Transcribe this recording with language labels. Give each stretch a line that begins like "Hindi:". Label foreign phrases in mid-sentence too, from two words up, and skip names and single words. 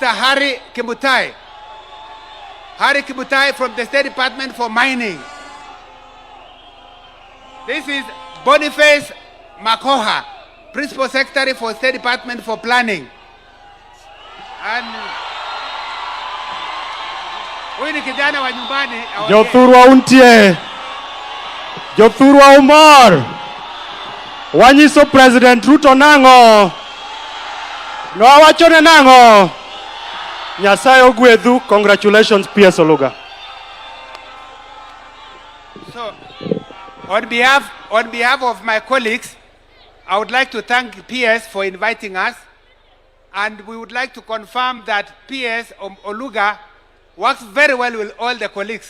English: Harry Kimutai. Harry Kimutai from the State Department for Mining. This is Boniface Makoha, Principal Secretary for State Department for Planning.
Swahili: And huyu ni kijana wa nyumbani.
Luo (Kenya and Tanzania): Jothurwa untie. Jothurwa Umar. Wanyiso President Ruto nango. No wachone nango. Nyasaye ogwedhu.
English: Congratulations PS Oluga. So, on behalf of my colleagues, I would like to thank PS for inviting us, and we would like to confirm that PS Oluga works very well with all the colleagues.